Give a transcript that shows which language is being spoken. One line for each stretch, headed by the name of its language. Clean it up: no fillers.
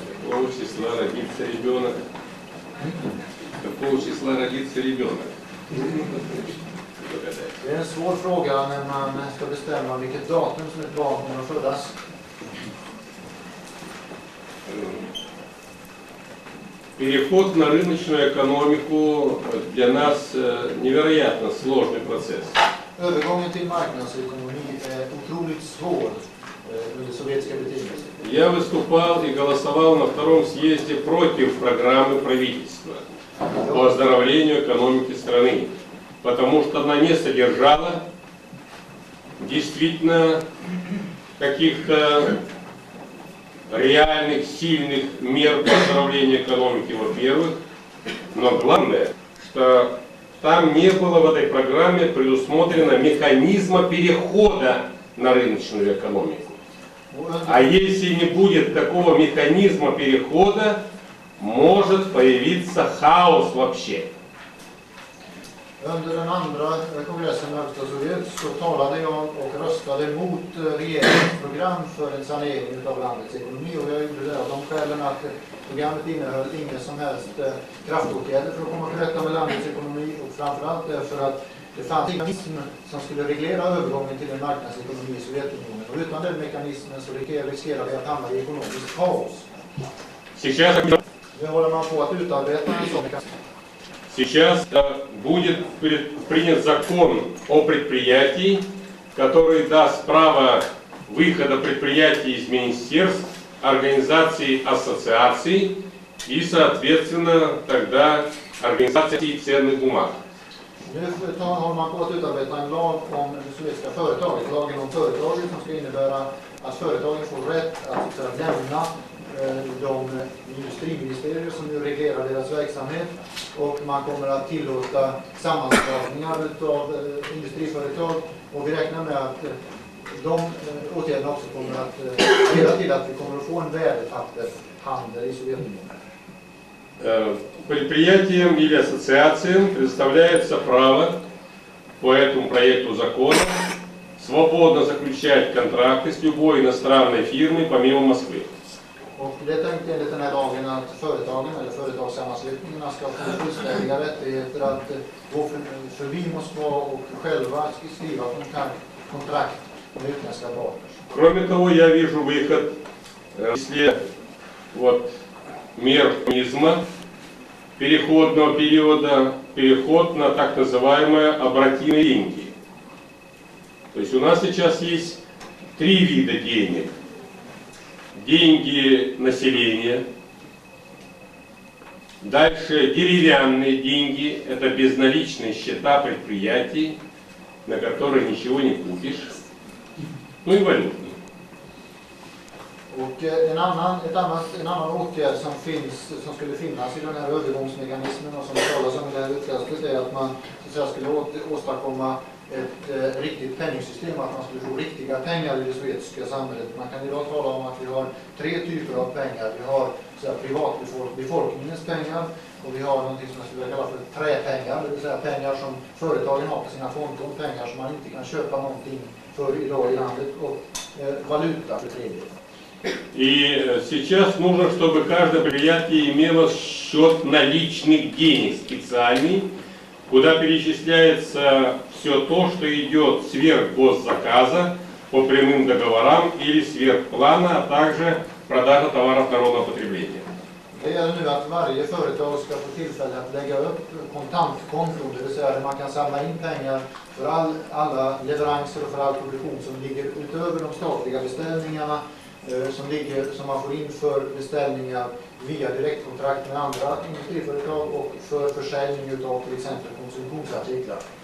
Russian: Какого числа родится ребенок? Какого числа родится ребенок?
Swedish: Det är en svår fråga när man ska bestämma vilket datum som ett barn kommer att födas.
Russian: Переход на рыночную экономику для нас невероятно сложный процесс.
Swedish: Övergången till marknadsekonomi är otroligt svår under sovjetiska betingelser.
Russian: Я выступал и голосовал на втором съезде против программы правительства по оздоровлению экономики страны, потому что она не содержала действительно каких-то реальных, сильных мер по оздоровлению экономики, во-первых, но главное, что там не было в этой программе предусмотрено механизма перехода на рыночную экономику. А если не будет такого механизма перехода, может появиться хаос вообще.
Swedish: Under den andra kongressen med Högsta Sovjet så talade jag och röstade mot regeringens program för en sanering av landets ekonomi. Och jag gjorde det av de skälen att programmet innehöll inga som helst kraftåtgärder för att komma till rätta med landets ekonomi. Och framförallt därför att det fanns ingen mekanism som skulle reglera övergången till en marknadsekonomi i Sovjetunionen. Och utan den mekanismen så riskerar vi att hamna i ekonomiskt kaos. Nu håller man på att utarbeta en sån mekanism.
Russian: Сейчас будет принят закон о предприятии, который даст право выхода предприятий из министерств, организаций, ассоциаций и, соответственно, тогда организации ценных бумаг.
Swedish: Nu håller man på att utarbeta en lag om det sovjetiska företaget, lagen om företaget som ska innebära att företagen får rätt att lämna de industriministerier som nu reglerar deras verksamhet, och man kommer att tillåta sammanslagningar av industriföretag, och vi räknar med att de åtgärderna också kommer att leda till att vi kommer att få en värdepappershandel i Sovjetunionen.
Russian: Предприятиям или ассоциациям предоставляется право по этому проекту закона свободно заключать контракты с любой иностранной фирмой помимо Москвы.
Swedish: Och det är tänkt enligt den här lagen att företagen eller företagssammanslutningarna ska få fullständiga rättigheter att gå förbi Moskva och själva skriva kontrakt med utländska partners.
Russian: Кроме того, я вижу выход, если вот мер механизма переходного периода, переход на так называемые обратимые деньги. То есть у нас сейчас есть 3 вида денег. Деньги населения, дальше деревянные деньги, это безналичные счета предприятий, на которые nичего не купишь, ну и валютные.
Swedish: Och en annan åtgärd som skulle finnas i den här övergångsmekanismen och som det talas om i det här utkastet är att man så att säga, skulle åstadkomma ett riktigt penningsystem, att man skulle få riktiga pengar i det sovjetiska samhället. Man kan idag tala om att vi har 3 typer av pengar. Vi har privatbefolkningens pengar och vi har något som jag skulle kalla för träpengar, det vill säga pengar som företagen har på sina konton, pengar som man inte kan köpa någonting för idag i landet, och valuta för tredje.
Russian: И сейчас нужно, чтобы каждое предприятие имело счет наличных денег специальный, куда перечисляется все то, что идет сверх госзаказа по прямым договорам или сверх плана, а также продажа товаров народного потребления.
Swedish: Det gäller nu att varje företag ska få tillfälle att lägga upp kontantkonton, det vill säga där man kan samla in pengar för alla leveranser och för all produktion som ligger utöver de statliga beställningarna, som man får in för beställningar via direktkontrakt med andra industriföretag och för försäljning av till exempel konsumtionsartiklar.